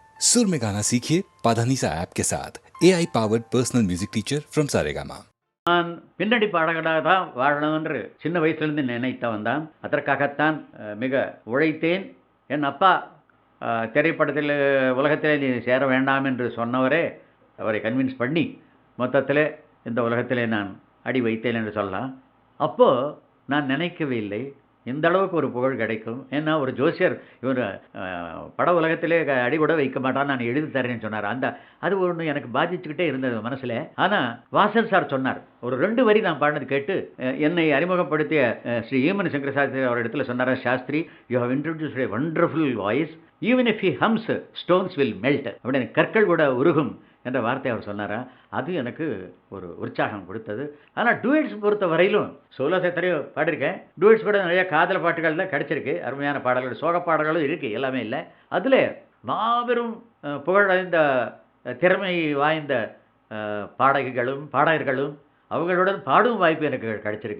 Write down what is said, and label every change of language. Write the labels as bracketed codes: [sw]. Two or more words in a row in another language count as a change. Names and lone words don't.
[hi] सुर में गाना सीखिए पाधानीसा ऐप के साथ [en] AI powered personal music teacher from [hi] सारेगामा। [ta] நான் பின்னணி பாடகராக தான் வாழணும் என்று சின்ன வயசுலேருந்து நினைத்தவன் தான். அதற்காகத்தான் மிக உழைத்தேன். என் அப்பா திரைப்படத்தில் உலகத்திலே நீ சேர வேண்டாம் என்று சொன்னவரே அவரை கன்வின்ஸ் பண்ணி மொத்தத்தில் இந்த உலகத்திலே நான் அடி வைத்தேன் என்று சொல்லலாம். அப்போது நான் நினைக்கவே இல்லை இந்த அளவுக்கு ஒரு புகழ் கிடைக்கும். ஏன்னா ஒரு ஜோசியர் இவர் பட உலகத்திலே அடி கூட வைக்க மாட்டான், நான் எழுதி தரேன்னு சொன்னார். அது ஒன்று எனக்கு பாதிச்சுக்கிட்டே இருந்தது மனசில். ஆனால் வாசல் சார் சொன்னார், ஒரு 2 வரி நான் பாடினது கேட்டு என்னை அறிமுகப்படுத்திய ஸ்ரீ ஈமன் சங்கர சாஸ்திரி அவர் இடத்துல சொன்னார், சாஸ்திரி [en] you have introduced a wonderful voice, even if he hums stones will melt [ta] அப்படின்னு, கற்கள் கூட உருகும் என்ற வார்த்தை அவர் சொன்னாரா. அது எனக்கு ஒரு உற்சாகம் கொடுத்தது. ஆனால் டூயட்ஸ் பொறுத்த வரையிலும் சோலோஸ் எத்தனையோ பாடியிருக்கேன். டூயட்ஸ் கூட நிறைய காதல் பாட்டுகள் தான் கிடச்சிருக்கு. அருமையான பாடல்கள், சோக பாடல்களும் இருக்குது, எல்லாமே இல்லை. அதில் மாபெரும் புகழடைந்த திறமை வாய்ந்த பாடகர்களும் அவர்களுடன் பாடும் வாய்ப்பு எனக்கு கிடைச்சிருக்கு.